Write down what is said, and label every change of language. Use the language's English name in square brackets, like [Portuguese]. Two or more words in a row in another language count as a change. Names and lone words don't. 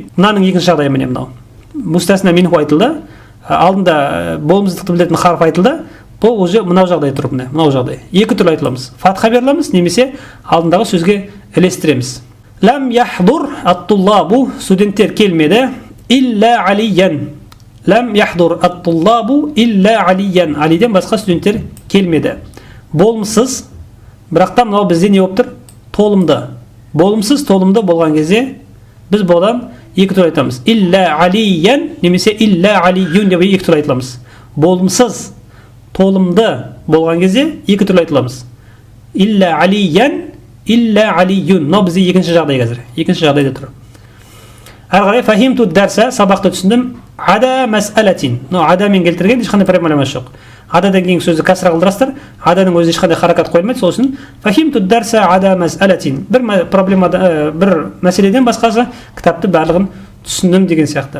[Kazakh] Мынаның екінші жағдайы міне мынау. Мустасна минху айтылды. Алдында болымсыздықты білдіретін харф айтылды. Бұл уже мынау жағдай тұр, міне, мынау жағдай. Екі түрлі айтыламыз. Фатха беріламыз, немесе алдындағы сөзге ілестіреміз. [Arabic] لم يحضر الطلاب, студенттер келмеді. إلا عليا. لم يحضر الطلاب إلا عليا. [Kazakh] Алиден басқа студенттер келмеді. Болымсыз, бірақта мынау бізде не болып тұр? Толымды. Болымсыз, толымды болған кезде біз бұдан екі түрлі айтамыз. [Arabic] إلا عليا, [Kazakh] немесе [Arabic] إلا علي [Kazakh] деп екі түрлі айтыламыз. Болымсыз, толымды болған кезде екі түрлі айтыламыз. [Arabic] إلا عليا إلا علي. [Kazakh] Мынау бізде екінші жағдай қазір. Екінші жағдайда тұр. Әрі қарай [Arabic] فهمت الدرس, [Kazakh] сабақты түсіндім. [Arabic] عدا مسألة. [Kazakh] Адамен келтірген ешқандай проблемасы жоқ. Ададан кейін сөзді кәсіра қылдырасыздар. Аданың өзі ешқандай харакат қойылмайды. Сол үшін [Arabic] فهمت الدرس عدا مسألة. [Kazakh] Бір проблемада, бір мәселеден басқасы кітапты барлығын түсіндім деген сияқты.